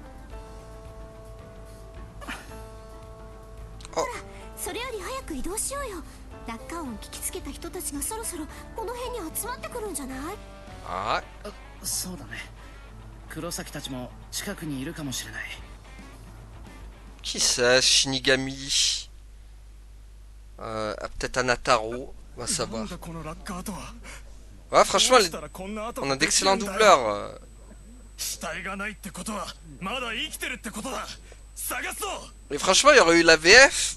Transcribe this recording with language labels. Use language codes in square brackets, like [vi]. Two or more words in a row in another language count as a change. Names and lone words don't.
[ja] ほら、それより早く移動しようよ。落下音聞きつけた人たちがそろそろこの辺に集まってくるんじゃない？ [fr] Ah, [ja] そうだね。黒崎たちも近くにいるかもしれない。 [fr] qui c'est, Shinigami? Peut-être Anataro, on va savoir. Ouais, franchement, on a d'excellents doubleurs. Et franchement, il y aurait eu la VF.